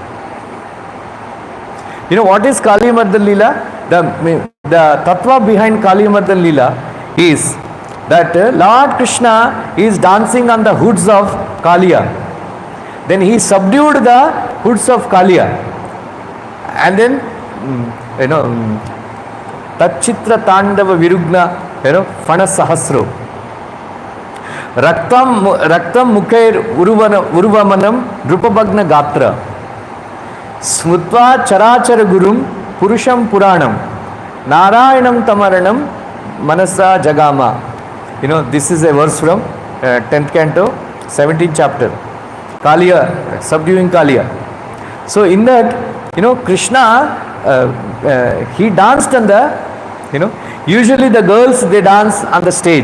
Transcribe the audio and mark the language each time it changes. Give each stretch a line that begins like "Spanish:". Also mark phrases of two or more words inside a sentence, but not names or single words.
English: What is Kaliya Mardan Leela? The tattva behind Kaliya Mardan Leela is that Lord Krishna is dancing on the hoods of Kaliya. Then he subdued the hoods of Kaliya. And then,
Sanskrit: तच्चित्र ताण्डव विरुग्ण, फण सहस्रो. रक्तं मुखैर् उरुवमनं द्रुपभग्न गात्र. स्मृत्वा चराचर गुरुं पुरुषं पुराणं. नारायणं तमरणं मनसा जगाम.
English: This is a verse from 10th canto, 17th chapter. Kaliya, subduing Kaliya. So in that, Krishna, he danced on the, usually the girls, they dance on the stage.